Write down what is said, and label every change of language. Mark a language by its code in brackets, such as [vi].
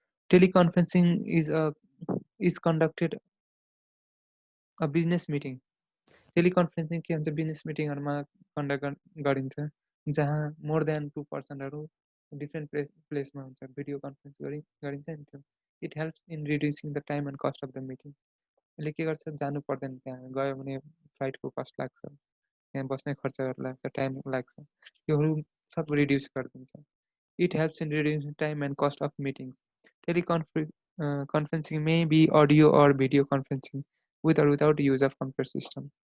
[en] Teleconferencing is conducted a business meeting. [ne] टेलिकन्फरेन्सिङ के हुन्छ, business मिटिङहरूमा conduct गरिन्छ जहाँ मोर देन 2 पर्सनहरू डिफ्रेन्ट प्लेसमा हुन्छ, भिडियो कन्फरेन्स गरिन्छ नि त्यो। [en] It helps in reducing the time and cost of the meeting. [ne] यसले के गर्छ, जानु पर्दैन, त्यहाँ गयो भने फ्लाइटको कस्ट लाग्छ, त्यहाँ बस्ने खर्चहरू लाग्छ, टाइम लाग्छ, त्योहरू सब रिड्युस गरिदिन्छ। [en] It helps in reducing time and cost of meetings. Conferencing may be audio or video conferencing with or without use of computer system.